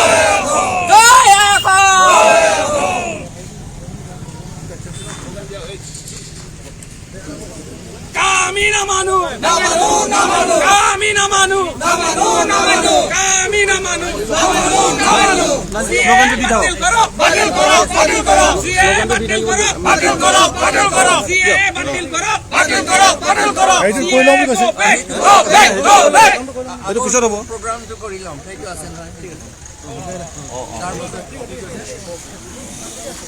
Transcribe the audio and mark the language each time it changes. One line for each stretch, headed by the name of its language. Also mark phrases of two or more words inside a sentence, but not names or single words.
Assamese: দয়া কর! আমি না মানু! না মানু, না মানু! আমি না মানু! না মানু, না মানু! আমি না মানু! না মানু, না মানু!
Bangla: স্লোগান যদি দাও বাতিল করো, বাতিল করো! সিএ বাতিল করো, বাতিল করো, বাতিল করো! সিএ বাতিল করো, বাতিল করো, বাতিল করো!
Assamese: এইটো কৈ লম কৈছে
English: Go back, go back!
Assamese: এইটো পিছত হ'ব প্ৰগ্ৰামটো কৰি ল'ম সেইটো আছে নহয় ঠিক আছে